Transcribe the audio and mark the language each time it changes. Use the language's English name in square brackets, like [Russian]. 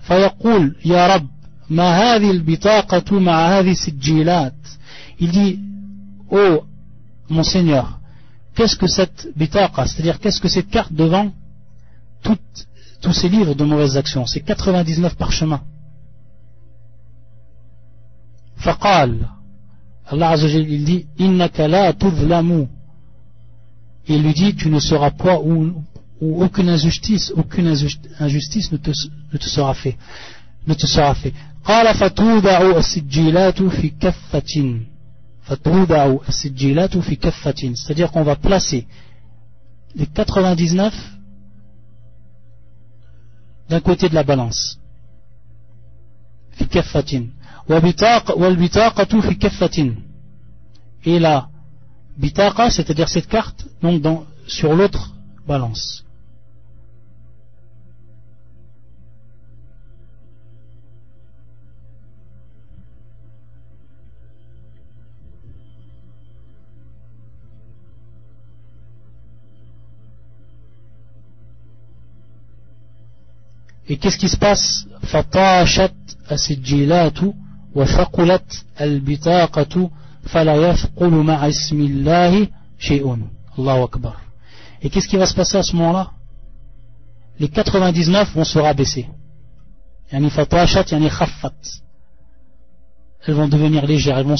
[Arabic] فيقول يا رب ما هذه البطاقة مع هذه السجلات, [French] il dit oh mon Seigneur, qu'est-ce que cette bitaqa, c'est-à-dire qu'est-ce que cette carte devant tous ces livres de mauvaises actions, ces 99 parchemins. [Arabic] فقال الله عز وجل [French] il dit [Arabic] إنك لا تظلم. [French] Il lui dit tu ne seras point où aucune injustice ne te sera fait. [Arabic] قال فتوضع السجلات في كفة. فتوضع السجلات في كفة. [French] C'est-à-dire qu'on va placer les 99 d'un côté de la balance. [Arabic] في كفة. والبطاقة في كفة. [French] Et la bitaqa, c'est-à-dire cette carte, donc sur l'autre balance. Et qu'est-ce qui se passe ? [Arabic] فطاشت السجلات وثقلت البطاقة فلا يثقل مع اسم الله شيء. الله أكبر. [French] Et qu'est-ce qui va se passer à ce moment-là ? Les 99 vont se rabaisser. [Arabic] يعني فطاشت يعني خفت. [French] Elles vont devenir légères.